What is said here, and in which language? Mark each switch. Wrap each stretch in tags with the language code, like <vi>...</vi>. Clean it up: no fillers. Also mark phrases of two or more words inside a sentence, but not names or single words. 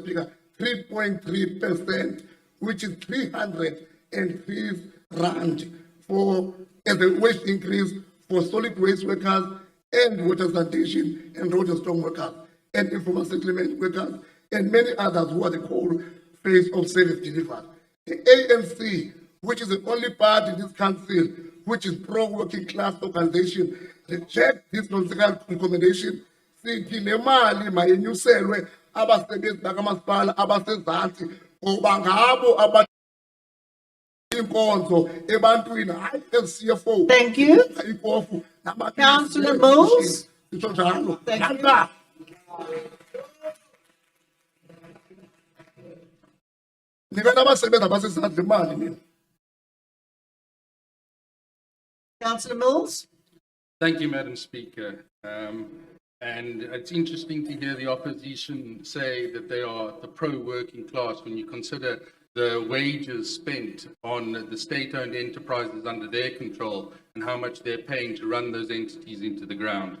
<en>Speaker, 3.3%, which is 303 rand for as a wage increase for solid waste workers and water sanitation and road and storm workers and informal settlement workers and many others who are the core face of service delivery. The ANC, which is the only party in this council which is pro-working class organization, reject this nonsensical recommendation.</en> <xh>Sithi le mali mayenyuselwe abasebenzi bakamasipala abasezantsi ngoba ngabo aba inkonzo ebantwini hayi CFO.</xh> <en>Thank you. Councillor Mills. Thank you.</en> <xh>Nikana abasebenzi abasezantsi imali mina.</xh> <en>Councillor Mills. Thank you, Madam Speaker. And it's interesting to hear the opposition say that they are the pro-working class when you consider the wages spent on the state-owned enterprises under their control and how much they're paying to run those entities into the ground.</en>